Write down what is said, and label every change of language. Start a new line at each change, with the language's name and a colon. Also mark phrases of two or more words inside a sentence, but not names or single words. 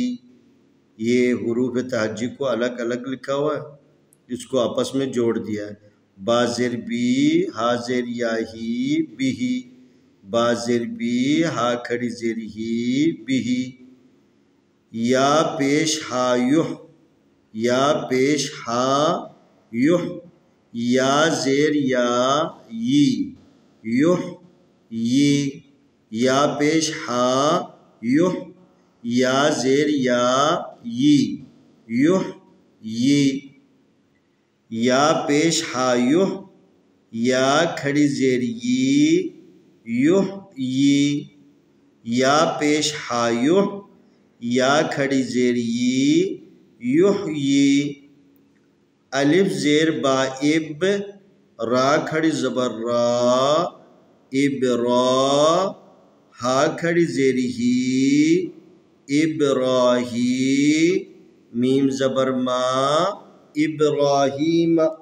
Urdu: یہ حروف تہجی کو الگ الگ لکھا ہوا ہے، اس کو آپس میں جوڑ دیا ہے۔ با زیر بی، ہا زیر یا ہی، بی ہی، با زیر بی، ہا کھڑی زیر ہی، بی ہی۔ یا پیش ہا یح، یا پیش ہا یح، یا زیر یا یی، یح یی، یا پیش ہا یح، یا زیر یا یی، یح یی۔ یا پیش ہا یح، یا کھڑی زیر یی، یح یی، یا پیش ہا یح، یا کھڑی زیر یی، یح یی۔ الف زیر با اب، را کھڑی زبر را، اب را، ہا کھڑی زیر ہی، ابراہی، میم زبر ما، ابراہیم۔